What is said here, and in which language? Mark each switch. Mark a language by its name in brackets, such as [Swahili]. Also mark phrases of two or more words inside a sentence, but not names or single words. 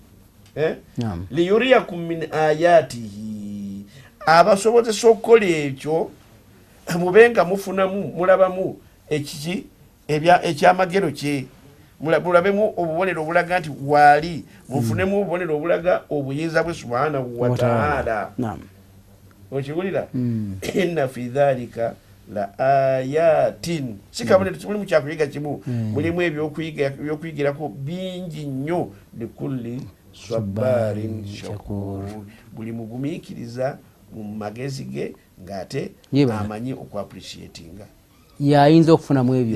[Arabic] ليريكم من آياته, [Ganda] abasobozesa okukola ekyo mubenga mufunamu mulabamu ekyamagero kye, mulabemu obubonero obulaga nti waali, mufunemu obubonero obulaga obuyinza bwe [Arabic] سبحانه وتعالى. [Ganda] Okiwulira? [Arabic] إن في ذلك لآيات, [Ganda] si kabonero tuli mu kyakuyiga kimu, mulimu ebyokuyigirako bingi nnyo. [Arabic] لكل صبار شكور, [Ganda] buli mugumiikiriza mu magezi ge ng'ate amanyi okwapreciatinga, yayinza okufunamu ebyo,